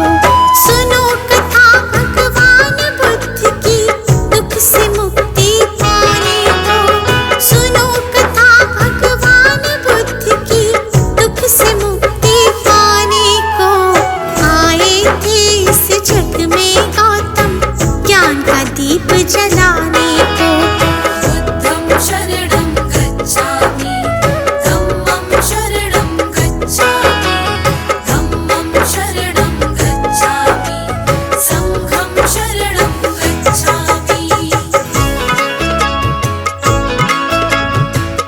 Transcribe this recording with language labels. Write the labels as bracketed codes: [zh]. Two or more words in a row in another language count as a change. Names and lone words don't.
[hi] सुनो कथा भगवान बुद्ध की, दुख से मुक्ति पाने को। सुनो कथा भगवान बुद्ध की, दुख से मुक्ति पाने को। आए थे इस जग में गौतम, ज्ञान का दीप जलाने को। [pi] शरणं गच्छामि, धम्मं शरणं गच्छामि, धम्मं शरणं गच्छामि, संघं शरणं गच्छामि।